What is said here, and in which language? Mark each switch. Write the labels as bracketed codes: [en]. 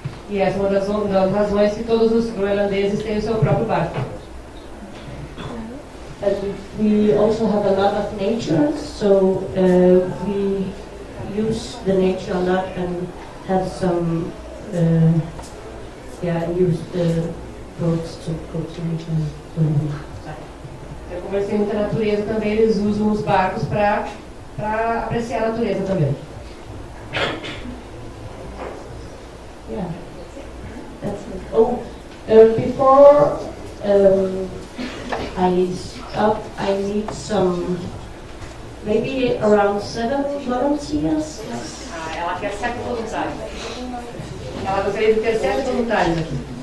[pt] E essa é uma das razões que todos os groenlandeses têm o seu próprio barco. [en] And we also have a lot of nature, so we use the nature a lot and have some, use the boats to go to nature. [pt] Como eles têm muita natureza também, eles usam os barcos para apreciar a natureza também. [en] Yeah, that's it. Oh, before I stop, I need some, maybe around 7 volunteers. [pt] Ela quer 7 voluntários. Ela gostaria de ter 7 voluntários aqui.